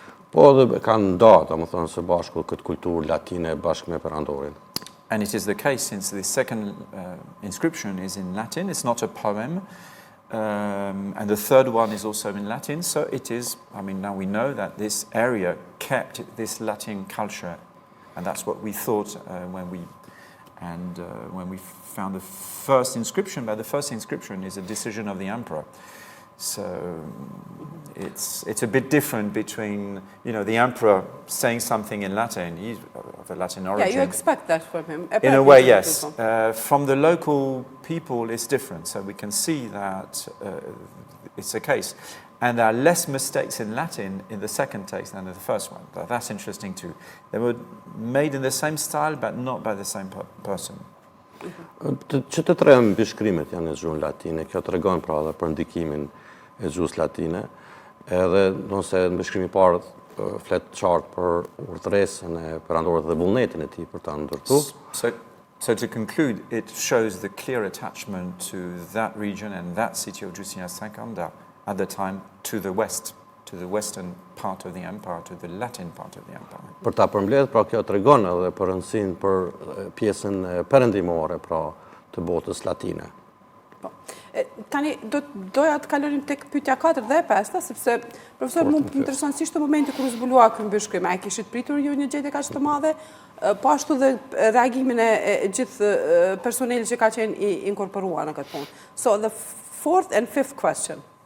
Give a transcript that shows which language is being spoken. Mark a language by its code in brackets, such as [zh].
[sq] Po edhe kanë ndarë, domethënë së bashku këtë kulturë latine bashkë me perandorin. [en] And it is the case since the second inscription is in Latin, it's not a poem, and the third one is also in Latin, so it is, now we know that this area kept this Latin culture, and that's what we thought when we found the first inscription, but the first inscription is a decision of the emperor. So it's a bit different between, the emperor saying something in Latin, he's of a Latin origin. Yeah, you expect that from him. In a way, yes. From the local people, it's different. So we can see that it's a case. And there are less mistakes in Latin in the second text than in the first one. But that's interesting too. They were made in the same style, but not by the same person. [sq] Që të tre mbishkrimet janë në gjuhën latine, kjo tregon pra edhe për ndikimin e gjuhës latine, edhe nëse mbishkrimi i parë flet qartë për urdhëresën e perandorit dhe vullnetin e tij për ta ndërtuar. [en] So to conclude, it shows the clear attachment to that region and that city of 𝐫𝐭𝐤𝐥𝐢𝐯 at the time to the west, to the western part of the empire, to the Latin part of the empire. [sq] Për ta përmbledhur, pra kjo tregon edhe për rëndësinë për pjesën perëndimore, pra të botës latine. Tani, doja të kalonim tek pyetja 4 dhe 5, sepse profesor më intereson si ishte momenti kur u zbulua ky mbëshkrim. A e kishit pritur ju një gjendje kaq të madhe? Po ashtu dhe reagimin e gjithë personelit që ka qenë i inkorporuar në këtë punë. [en] So the fourth and fifth question.